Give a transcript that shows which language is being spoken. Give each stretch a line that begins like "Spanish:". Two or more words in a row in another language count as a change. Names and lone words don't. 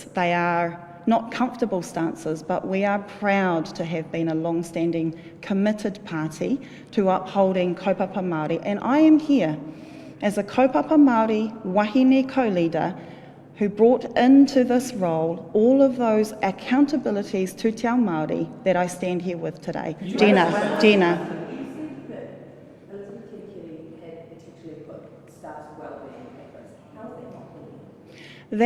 English: They are not comfortable stances, but we are proud to have been a long-standing, committed party to upholding
Māori: kaupapa Māori.
English: And I am here as a
Māori: kaupapa Māori wahine
English: co-leader who brought into this role all of those accountabilities to
Māori: Te Ao Māori
English: that I stand here with today. Dena. You think that Elizabeth Kerekere had potentially put staff's well-being at risk? How is that not believable?